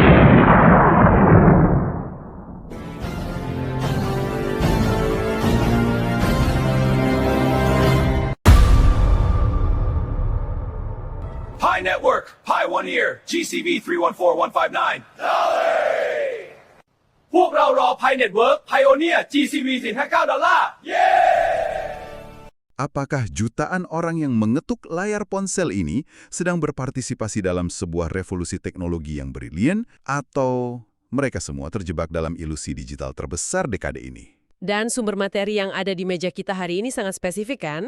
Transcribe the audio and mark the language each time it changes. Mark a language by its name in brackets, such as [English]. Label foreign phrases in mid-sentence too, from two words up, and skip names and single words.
[English] Pi Network, Pi One Ear, GCV 314159. Dolly! [Thai] พวกเรารอ Pi Network, Pioneer, GCV 459 ดอลลาร์ [Indonesian] Apakah jutaan orang yang mengetuk layar ponsel ini sedang berpartisipasi dalam sebuah revolusi teknologi yang brilian, atau mereka semua terjebak dalam ilusi digital terbesar dekade ini? Dan sumber materi yang ada di meja kita hari ini sangat spesifik kan?